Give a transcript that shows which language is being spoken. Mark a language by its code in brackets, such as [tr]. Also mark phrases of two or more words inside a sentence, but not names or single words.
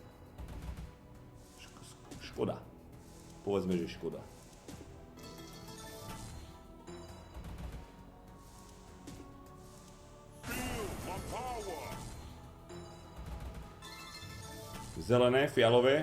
[sk] Škoda. Povedzme, že škoda. [en] Feel my power. [sk] Zelené, fialové.